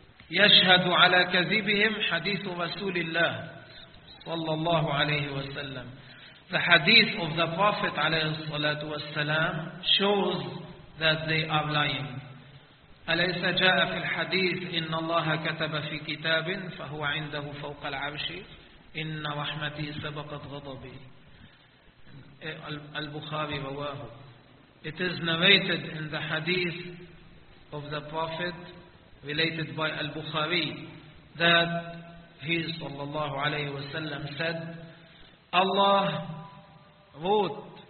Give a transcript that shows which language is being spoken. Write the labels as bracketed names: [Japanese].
[Arabic] يَشْهَدُ عَلَى كَذِبِهِمْ حَدِيثُ رَسُولِ اللَّهِ. صلى الله عليه وسلم. [English] The hadith of the Prophet [Arabic] عليه الصلاة والسلام [English] shows that they are lying. [Arabic] أليس جاء في الحديث إن الله كتب في كتاب فهو عنده فوق العرش إن رحمتي سبقت غضبي. البخاري رواه. [English] It is narrated in the hadith of the Prophet related by Al-Bukhari that he [Arabic] sallallahu alayhi wa sallam [English] said, Allah wrote,